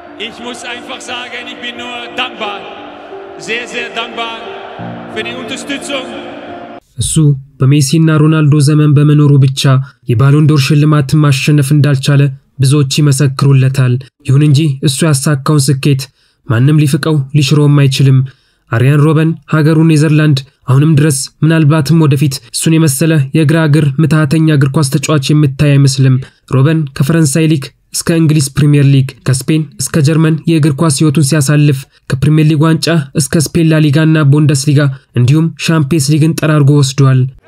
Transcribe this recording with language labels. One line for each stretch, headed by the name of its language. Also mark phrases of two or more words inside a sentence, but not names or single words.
German: Ich muss einfach sagen, ich bin nur dankbar, sehr, sehr dankbar für die Unterstützung.
Amharic: እሱ በሜሲና ሮናልዶ ዘመን በመኖሩ ብቻ የባሎን ዶር ሽልማት ማሸነፍ እንዳልቻለ ብዙዎች ይመሰክሩለታል። ይሁን እንጂ እሱ ያሳካውን ስኬት ማንንም ሊፍቀው ሊሽሮም አይችልም። አሪያን ሮበን ሀገሩ ኔዘርላንድ አሁንም ድረስ ምናልባትም ወደፊት እሱን የመሰለ የግራ እግር ምታተኛ እግር ኳስ ተጫዋች የምታይ አይመስልም። ሮበን ከፈረንሳይ ሊግ እስከ እንግሊዝ ፕሪሚየር ሊግ ከስፔን እስከ ጀርመን የእግር ኳስ ህይወቱን ሲያሳልፍ ከፕሪሚየር ሊግ ዋንጫ እስከ ስፔን ላ ሊጋና ቡንደስሊጋ እንዲሁም ሻምፒየንስ ሊግን ጠራርጎ ወስዷል።